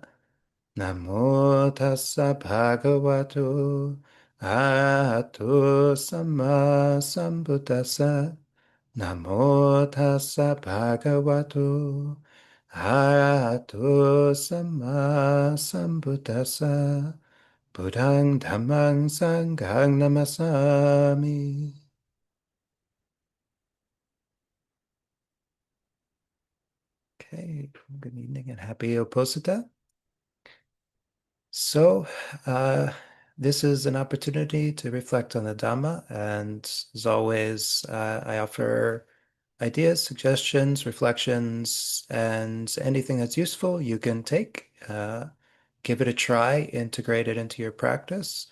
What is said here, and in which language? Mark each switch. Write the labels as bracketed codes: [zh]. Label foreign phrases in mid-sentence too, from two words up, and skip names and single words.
[pi] Namo tassa bhagavato arahato samma sambuddhassa. Namo tassa bhagavato arahato samma sambuddhassa. Buddhang dhammang sanghang namasami. [en] Okay, good evening and happy Uposatha. So, uh, this is an opportunity to reflect on the Dhamma, and as always, I offer ideas, suggestions, reflections, and anything that's useful you can take, give it a try, integrate it into your practice.